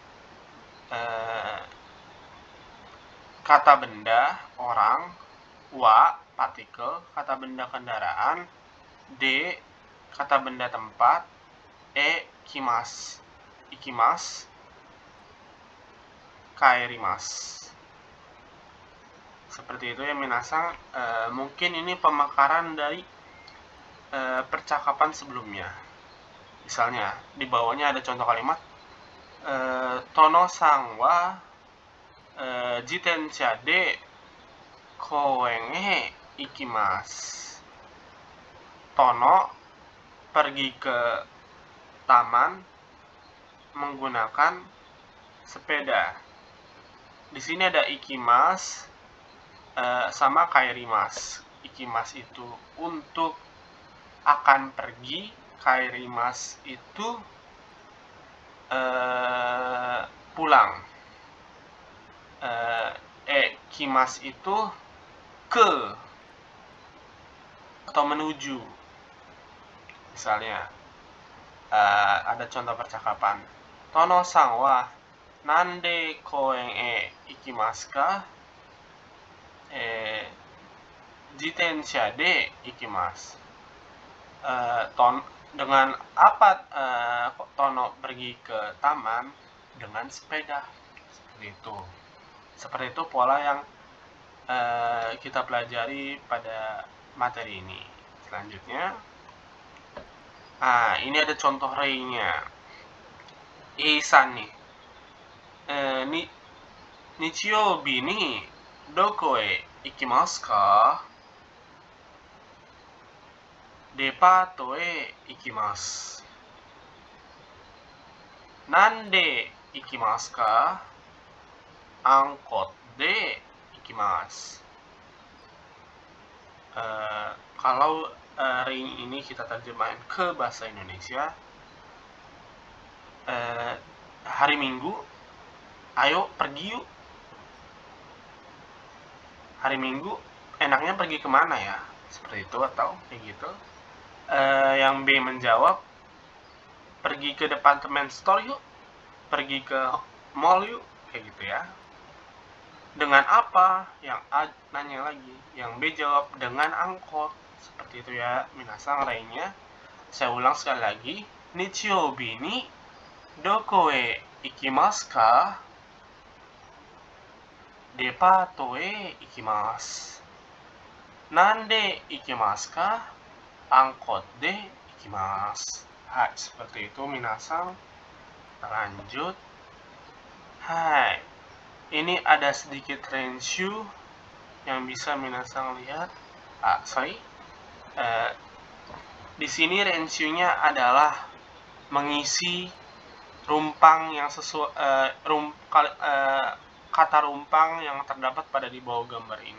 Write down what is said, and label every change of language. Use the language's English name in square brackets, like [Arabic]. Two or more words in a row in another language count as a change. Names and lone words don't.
[Indonesian] kata benda orang, wa partikel, kata benda kendaraan, d kata benda tempat, [Japanese] へ来ます、行きます、帰ります. [Indonesian] Seperti itu ya Minasang. Mungkin ini pemekaran dari percakapan sebelumnya. Misalnya di bawahnya ada contoh kalimat [Japanese] トノさんは自転車で公園へ行きます. [Indonesian] Tono pergi ke taman menggunakan sepeda. Di sini ada ikimas sama kaerimas. Ikimas itu untuk akan pergi, kaerimas itu pulang. Kimas itu ke atau menuju. Misalnya ada contoh percakapan. [Japanese] トノさんは何で公園へ行きますか? 自転車で行きます. [Indonesian] Dengan apa Tono pergi ke taman? Dengan sepeda. Seperti itu pola yang kita pelajari pada materi ini. Selanjutnya, ini ada contoh rei-nya. Ei-san nih. [Japanese] 日曜日にどこへ行きますか? デパートへ行きます. 何で行きますか? Angkot de ikimasu. [Indonesian] Kalau ring ini kita terjemahin ke bahasa Indonesia, hari Minggu, ayo pergi yuk. Hari Minggu enaknya pergi kemana ya? Seperti itu atau kayak gitu. Yang B menjawab, pergi ke [English] department store [Indonesian] yuk, pergi ke mall yuk, kayak gitu ya. Dengan apa? Yang A nanya lagi, yang B jawab dengan angkot. Seperti itu ya, minasang lainnya. Saya ulang sekali lagi. [Japanese] 日曜日にどこへ行きますか? デパートへ行きます. 何で行きますか？Angkotで行きます. [Indonesian] Hai, seperti itu minasang. Kita lanjut. Hai. Ini ada sedikit renshu yang bisa minasang lihat. Di sini renshu-nya adalah mengisi rumpang yang sesuai kata rumpang yang terdapat pada di bawah gambar ini.